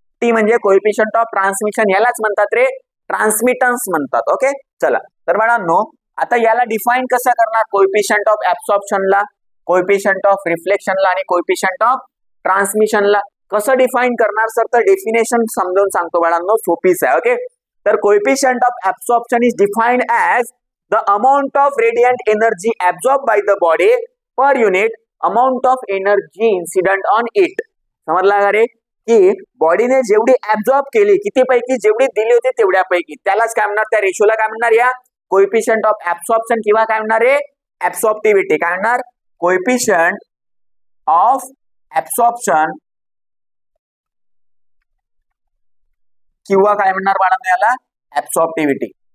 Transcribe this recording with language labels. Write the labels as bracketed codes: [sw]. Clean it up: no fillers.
[mr] T म्हणजे coefficient of transmission, यालाच म्हणतात रे ट्रान्समिटन्स म्हणतात. ओके चला, तर बाळांनो आता याला डिफाईन कसं करणार, कोएफिशियंट ऑफ ऍब्सॉर्प्शनला, कोएफिशियंट ऑफ रिफ्लेक्शनला आणि कोएफिशियंट ऑफ ट्रान्समिशनला कसं डिफाईन करणार सर, तर डेफिनेशन समजावून सांगतो बाळांनो, सोपीच आहे. [en] Okay, तर coefficient of absorption is defined as the amount of radiant energy absorbed by the body per unit amount of energy incident on it. [mr] समजला का रे, की बॉडीने जेवढी ऍब्झॉर्ब केली, किती पैकी जेवढी दिली होती तेवढ्यापैकी, त्यालाच काय म्हणणार, त्या रेशोला काय म्हणणार, या कोएफिशियंट ऑफ ऍब्सॉर्प्शन किंवा काय म्हणणार रे ऍब्सॉर्प्टिव्हिटी. काय म्हणणार, कोएफिशियंट ऑफ ऍब्सॉर्प्शन किंवा काय म्हणणार बाळांनो याला ऍब्सॉर्प्टिव्हिटी.